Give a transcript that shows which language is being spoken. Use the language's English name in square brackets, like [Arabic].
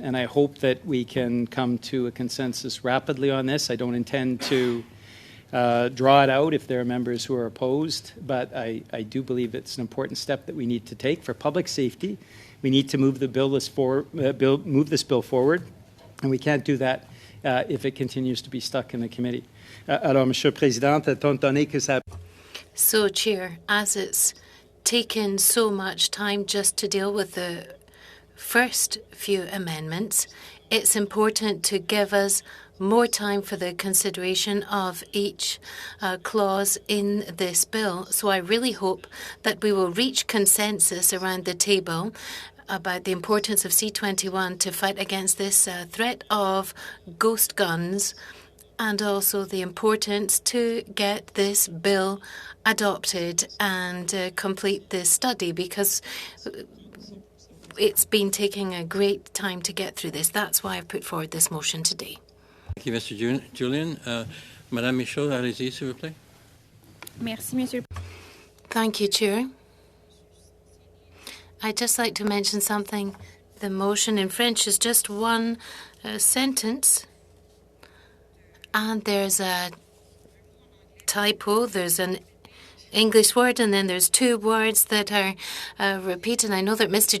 [English] And I hope that we can come to a consensus rapidly on this. I don't intend to draw it out if there are members who are opposed, but I do believe it's an important step that we need to take for public safety, We need to move this bill forward, and we can't do that if it continues to be stuck in the committee. [French] Alors, Monsieur le Président, étant donné que ça... [English] So, Chair, as it's taken so much time just to deal with the first few amendments, it's important to give us more time for the consideration of each clause in this bill. So I really hope that we will reach consensus around the table about the importance of C21 to fight against this threat of ghost guns, and also the importance to get this bill adopted and complete this study, because it's been taking a great time to get through this. That's why I've put forward this motion today. Thank you, Mr. Julian. [French] Madame Michaud, allez-y, s'il vous plaît. Merci, Monsieur. [English] Thank you, Chair. I'd just like to mention something. The motion in French is just one sentence, and there's a typo. There's an English word, and then there's two words that are repeated. I know that Mr.